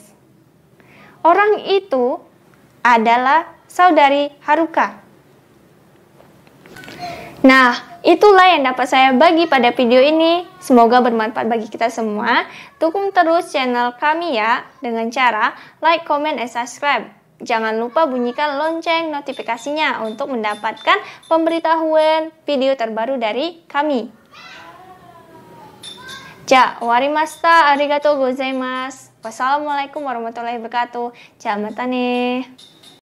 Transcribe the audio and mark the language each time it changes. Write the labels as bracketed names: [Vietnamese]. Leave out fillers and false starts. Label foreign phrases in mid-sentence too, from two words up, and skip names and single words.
[Indonesian] Orang itu adalah saudari Haruka. Nah, itulah yang dapat saya bagi pada video ini. Semoga bermanfaat bagi kita semua. Dukung terus channel kami ya dengan cara [English] like, comment, and subscribe. [Indonesian] Jangan lupa bunyikan lonceng notifikasinya untuk mendapatkan pemberitahuan video terbaru dari kami. [Japanese] じゃ、わりました. ありがとうございます. [Arabic] والسلام عليكم ورحمة الله وبركاته. [Japanese] じゃ、またね.